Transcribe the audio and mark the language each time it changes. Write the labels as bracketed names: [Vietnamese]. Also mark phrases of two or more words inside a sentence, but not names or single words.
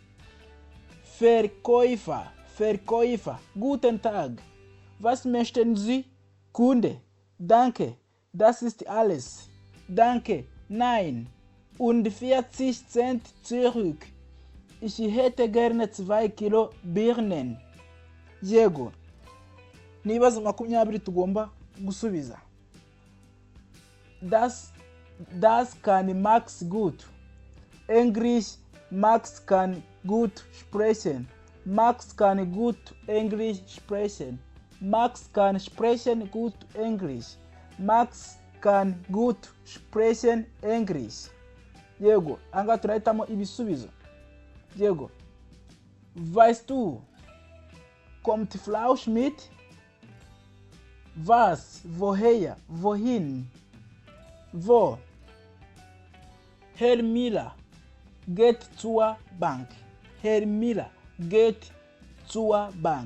[German] Verkäufer, guten Tag. Was möchten Sie? Kunde, danke, das ist alles. Danke, nein. Und 40 Cent zurück. Ich hätte gerne 2 Kilo Birnen. [Kinyarwanda] Yego. Nibazo 20 tugomba gusubiza. [German] Das kann Max gut. Englisch, Max kann gut sprechen. Max kann gut Englisch sprechen. Max kann sprechen gut Englisch. Max kann gut sprechen Englisch. [Kinyarwanda] Yego, anga tunahitamo ibisubizo. Yego. [German] Weißt du, kommt Frau Schmidt? Was, woher, wohin, wo? Herr Miller geht zur Bank. Herr Miller geht zur Bank.